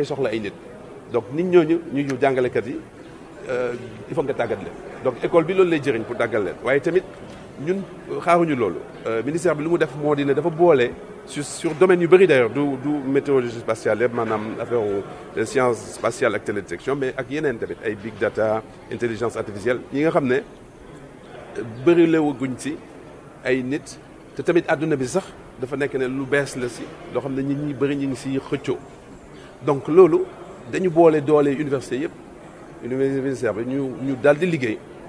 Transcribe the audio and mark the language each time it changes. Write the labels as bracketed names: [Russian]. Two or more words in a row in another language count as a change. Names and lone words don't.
[Wolof] soxla ay nit donc nit ñooñu ñu jàngalekat yi [French] il faut [Wolof] nga tàggat leen [French] donc école [Wolof] bi loolu lay jëriñ pour tàggat leen waaye tamit ñun xaaruñu loolu ministère bi lu mu def moo di ne dafa boole [French] sur domaine [Wolof] yu bëri [French] d'ailleurs du météorologie spatiale [Wolof] yëpp maanaam [French] affaire science spatiale [Wolof] ak télédétection mais ak yeneen tamit ay [English] big data [French] intelligence artificielle [Wolof] yi nga xam ne bëri la guñ ci ay nit te tamit àdduna bi sax dafa nekk ne lu bees la si loo xam ne nit ñi bëri ñu ngi si xëccoo donc loolu dañu boole doole université yëpp université bi ñu daal di liggéey